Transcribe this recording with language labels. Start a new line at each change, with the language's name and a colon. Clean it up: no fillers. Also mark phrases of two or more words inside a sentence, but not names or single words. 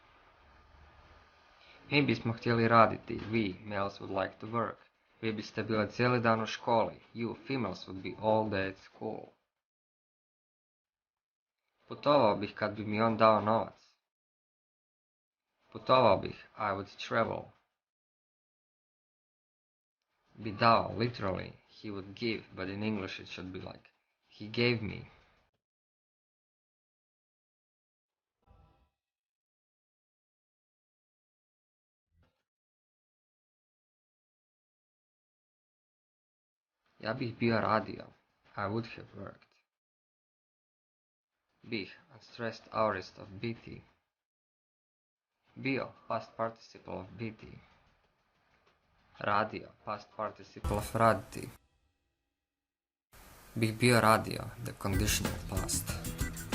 Croatian: Mi bismo htjeli raditi,
English: we, males would like to work.
Croatian: Vi biste bile cijeli dan u školi,
English: you, females would be all day at school.
Croatian: Putovao bih kad bi mi on dao novac. Putovao bih,
English: I would travel.
Croatian: Bi dao,
English: literally, he would give, but in English it should be like, he gave me.
Croatian: Ja bih bio radio,
English: I would have worked. Bih, unstressed aorist of biti.
Croatian: Bio,
English: past participle of biti. Radio, past participle of raditi.
Croatian: Bih bio radio,
English: the conditional past.